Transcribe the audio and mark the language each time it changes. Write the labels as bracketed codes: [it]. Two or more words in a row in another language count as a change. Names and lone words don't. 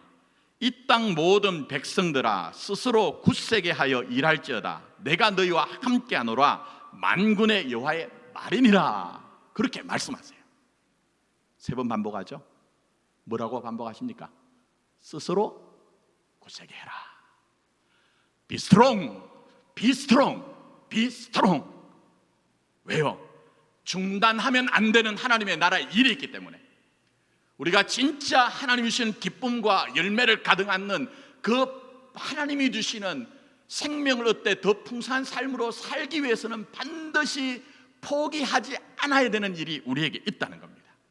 [ko] 이 땅 모든 백성들아, 스스로 굳세게 하여 일할지어다. 내가 너희와 함께하노라. 만군의 여호와의 말이니라. 그렇게 말씀하세요. 3번 반복하죠. 뭐라고 반복하십니까? 스스로 굳세게 해라. [en] Be strong, be strong, be strong. [ko] 왜요? 중단하면 안 되는 하나님의 나라의 일이 있기 때문에 우리가 진짜 하나님이 주시는 기쁨과 열매를 가득 안는 그 하나님이 주시는 생명을 얻되 더 풍성한 삶으로 살기 위해서는 반드시 포기하지 않아야 되는 일이 우리에게 있다는 겁니다.